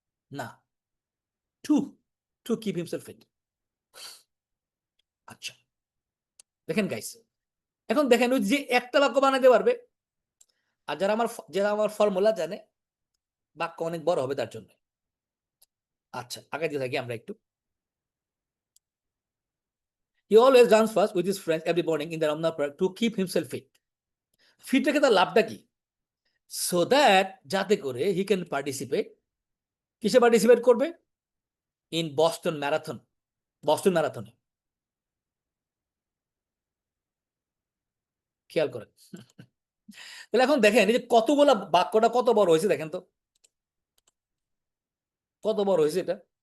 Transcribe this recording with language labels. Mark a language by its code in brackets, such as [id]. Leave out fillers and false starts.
[en] না, to to keep himself fit. [bn] আচ্ছা দেখেন গাইস, এখন দেখেন ওই যে একটা বাক্য বানাতে পারবে, আর যারা আমার ফর্মুলা জানে বাক্য অনেক বড় হবে তার জন্য। আচ্ছা আগে দিয়ে থাকি আমরা একটু। [en] He always runs first with his friends every morning in the Ramna Park to keep himself fit. [bn] Fit রেখে তার লাভটা কি? [en] so that [bn] যাতে করে [en] he can participate, [bn] কিসে পার্টিসিপেট করবে? [en] In Boston marathon, Boston ম্যারাথনে। [bn] খেয়াল করেন। তাহলে এখন দেখেন এই যে কতগুলা বাক্যটা কত বড় হয়েছে দেখেন তো, কত বড় হয়েছে এটা।